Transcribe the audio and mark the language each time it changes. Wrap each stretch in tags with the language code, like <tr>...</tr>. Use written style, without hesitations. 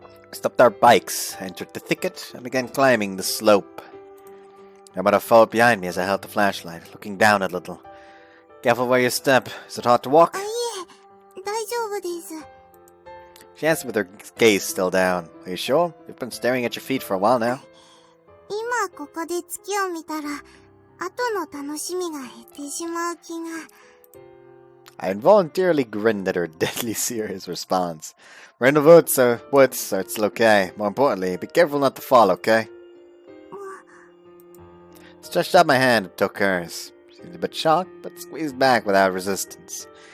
<en>We stopped our bikes, entered the thicket, and began climbing the slope. Yamada followed behind me as I held the flashlight, looking down a little. Careful where you step. Is it hard to walk?</en> <ja>あ、いえ、大丈夫です。</ja> <en>She answered with her gaze still down. Are you sure? You've been staring at your feet for a while now.</en> <ja>今ここで月を見たら、後の楽しみが減ってしまう気が。</ja> <en>I involuntarily grinned at her deadly serious response. We're in the woods, so it's still okay. More importantly, be careful not to fall, okay? Stretched out my hand and took hers. She was a bit shocked, but squeezed back without resistance.</en>